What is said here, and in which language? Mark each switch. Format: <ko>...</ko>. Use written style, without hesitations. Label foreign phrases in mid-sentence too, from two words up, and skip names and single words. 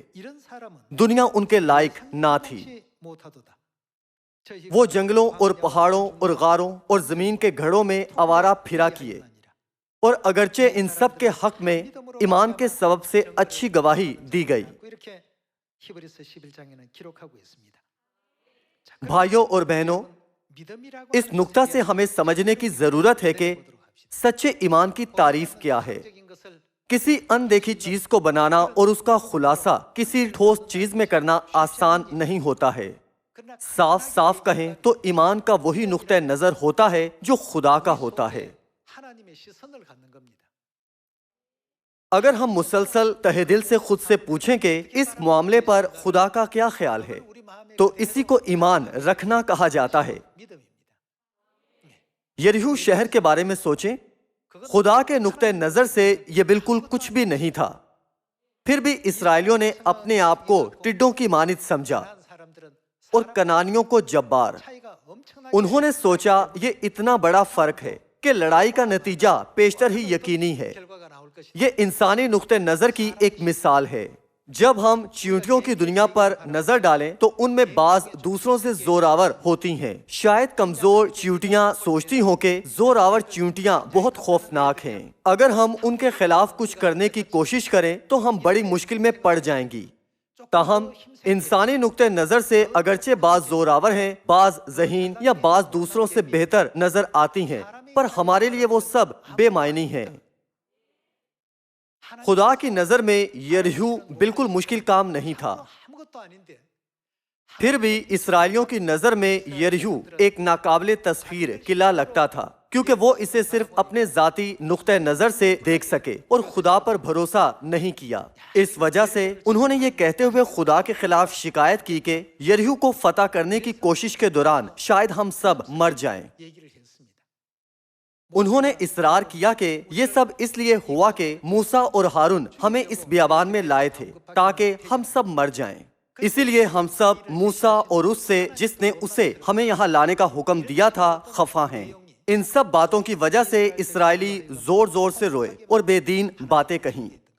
<ur>دنیا ان کے لائق نہ تھی۔ وہ جنگلوں اور پہاڑوں اور غاروں اور زمین کے گھڑوں میں آوارہ پھرا کیے، اور اگرچہ ان سب کے حق میں ایمان کے سبب سے اچھی گواہی دی گئی،</ur> <ko>히브리서 11장에는 기록하고 있습니다.</ko> <ur>بھائیوں اور بہنوں، اس نکتہ سے ہمیں سمجھنے کی ضرورت ہے کہ سچے ایمان کی تعریف کیا ہے. کسی ان دیکھی چیز کو بنانا اور اس کا خلاصہ کسی ٹھوس چیز میں کرنا آسان نہیں ہوتا ہے. صاف صاف کہیں تو ایمان کا وہی نکتہ نظر ہوتا ہے جو خدا کا ہوتا ہے.</ur> <ko>하나님의 시선을 갖는 겁니다.</ko> <ur>اگر ہم مسلسل تہہ دل سے خود سے پوچھیں کہ اس معاملے پر خدا کا کیا خیال ہے، تو اسی کو ایمان رکھنا کہا جاتا ہے.</ur> <ko>믿음입니다.</ko> <ur>یریحو شہر کے بارے میں سوچیں، خدا کے نکتہ نظر سے یہ بالکل کچھ بھی نہیں تھا. پھر بھی اسرائیلیوں نے اپنے آپ کو ٹڈوں کی مانند سمجھا</ur> <ko>사람들은</ko> <ur>اور کنعانیوں کو جبار.</ur> <ko>차이가 엄청나게</ko> <ur>انہوں نے سوچا یہ اتنا بڑا فرق ہے کہ لڑائی کا نتیجہ پیشتر ہی یقینی ہے.</ur> <ko>결과가 나올 것이.</ko> <ur>یہ انسانی نکتہ نظر کی ایک مثال ہے۔ جب ہم چیونٹیوں کی دنیا پر نظر ڈالیں تو ان میں بعض دوسروں سے زور آور ہوتی ہیں. شاید کمزور چیونٹیاں سوچتی ہوں کہ زور آور چیونٹیاں بہت خوفناک ہیں. اگر ہم ان کے خلاف کچھ کرنے کی کوشش کریں تو ہم بڑی مشکل میں پڑ جائیں گی. تاہم انسانی نکتہ نظر سے اگرچہ بعض زور آور ہیں، بعض ذہین یا بعض دوسروں سے بہتر نظر آتی ہیں، پر ہمارے لیے وہ سب بے معنی ہیں. خدا کی نظر میں یریحو بالکل مشکل کام نہیں تھا.</ur> <ko>아무것도 아닌데</ko> <ur>پھر بھی اسرائیلیوں کی نظر میں یریحو ایک ناقابل تسخیر قلعہ لگتا تھا، کیونکہ وہ اسے صرف اپنے ذاتی نکتہ نظر سے دیکھ سکے اور خدا پر بھروسہ نہیں کیا. اس وجہ سے انہوں نے یہ کہتے ہوئے خدا کے خلاف شکایت کی کہ یریحو کو فتح کرنے کی کوشش کے دوران شاید ہم سب مر جائیں.</ur> <ko>얘기를 했습니다.</ko> <ur>انہوں نے اصرار کیا کہ یہ سب اس لیے ہوا کہ موسیٰ اور ہارون ہمیں اس بیابان میں لائے تھے تاکہ ہم سب مر جائیں. اسی لیے ہم سب موسیٰ اور اس سے جس نے اسے ہمیں یہاں لانے کا حکم دیا تھا خفا ہیں. ان سب باتوں کی وجہ سے اسرائیلی زور زور سے روئے اور بے دین باتیں کہیں.</ur>